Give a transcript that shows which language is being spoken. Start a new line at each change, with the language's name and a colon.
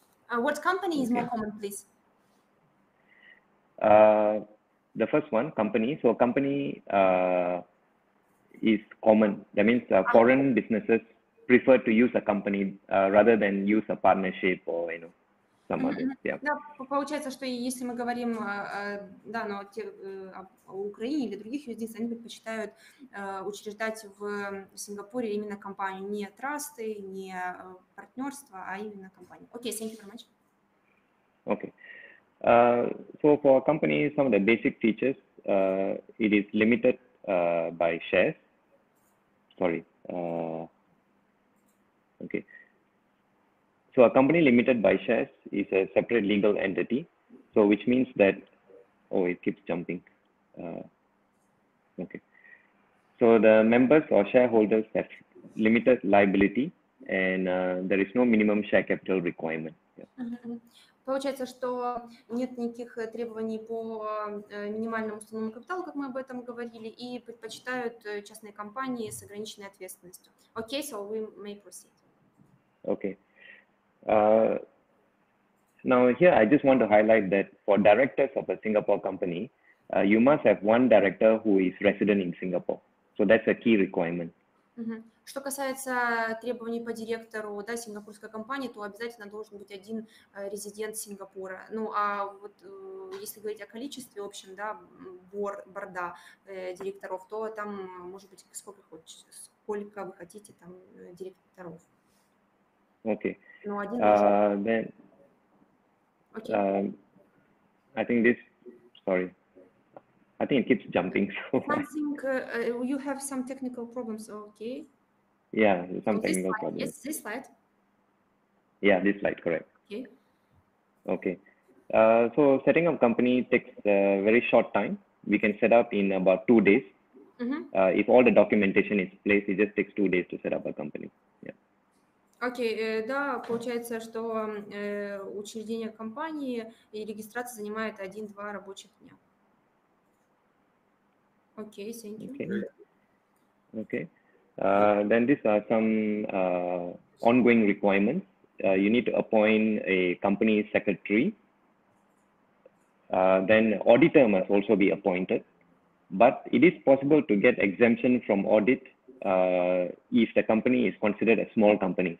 English: What company is more common, please? The first one, company. So company is common. That means foreign businesses prefer to use a company rather than use a partnership or some other. Yeah.
Russian: Да, получается, что если мы говорим да, но о Украине или других юрисдикциях, они предпочитают учреждать в Сингапуре именно компанию, не трасты, не партнерство, а именно компанию.
English: Okay, thank you very much. Okay. So for a company, some of the basic features, it is limited by shares. Sorry. Okay. So a company limited by shares is a separate legal entity. So which means that, oh, it keeps jumping. Okay. So the members or shareholders have limited liability and there is no minimum share capital requirement. Yeah.
Russian: Получается, что нет никаких требований по минимальному уставному капиталу, как мы об этом говорили, и предпочитают частные компании с ограниченной ответственностью.
English: Okay, so we may proceed. Okay. Now here I just want to highlight that for directors of a Singapore company, you must have one director who is resident in Singapore. So that's a key requirement.
Russian: Что касается требований по директору, да, сингапурской компании, то обязательно должен быть один резидент Сингапура. Ну, а вот если говорить о количестве общем, да, борда директоров, то там может быть сколько вы хотите там директоров.
English: Okay.
Russian: Ну, один
English: then, okay. I think this, sorry. I think it keeps jumping. So. I think you have some technical problems, okay? Yeah, some so technical slide, problems. Yes, this slide. Yeah, this slide, correct. Okay. Okay. So setting up company takes a very short time. We can set up in about 2 days. If all the documentation is placed, it just takes 2 days to set up a company. Yeah.
Russian: Окей, да, получается, что учреждение компании и регистрация занимает 1-2 рабочих дня.
English: Okay, thank you. Okay. Then these are some ongoing requirements. You need to appoint a company secretary. Then auditor must also be appointed. But it is possible to get exemption from audit if the company is considered a small company.